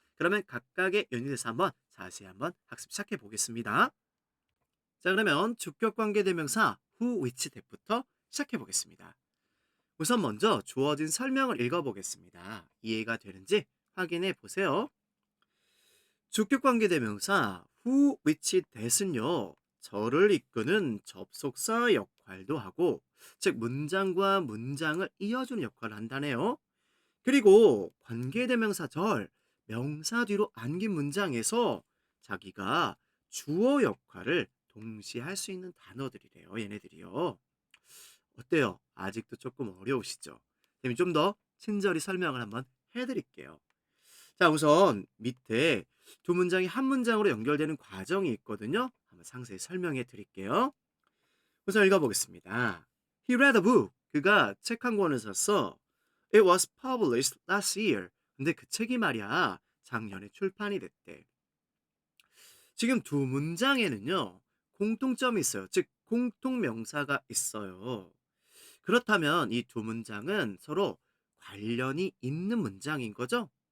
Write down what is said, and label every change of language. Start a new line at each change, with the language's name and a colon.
Korean: 그러면 각각의 유닛에서 한번 자세히 한번 학습 시작해 보겠습니다. 자, 그러면 주격관계대명사 who, which, that부터 시작해 보겠습니다. 우선 먼저 주어진 설명을 읽어보겠습니다. 이해가 되는지 확인해 보세요. 주격관계대명사 who, which, that은요. 절을 이끄는 접속사 역할도 하고 즉 문장과 문장을 이어주는 역할을 한다네요. 그리고 관계대명사 절, 명사 뒤로 안긴 문장에서 자기가 주어 역할을 동시에 할 수 있는 단어들이래요. 얘네들이요. 어때요? 아직도 조금 어려우시죠? 그럼 좀 더 친절히 설명을 한번 해드릴게요. 자, 우선 밑에 두 문장이 한 문장으로 연결되는 과정이 있거든요. 한번 상세히 설명해 드릴게요. 우선 읽어보겠습니다.
English: He read a book.
Korean: 그가 책 한 권을 샀어.
English: It was published last year.
Korean: 근데 그 책이 말이야, 작년에 출판이 됐대. 지금 두 문장에는요, 공통점이 있어요. 즉, 공통명사가 있어요. 그렇다면 이 두 문장은 서로 관련이 있는 문장인 거죠?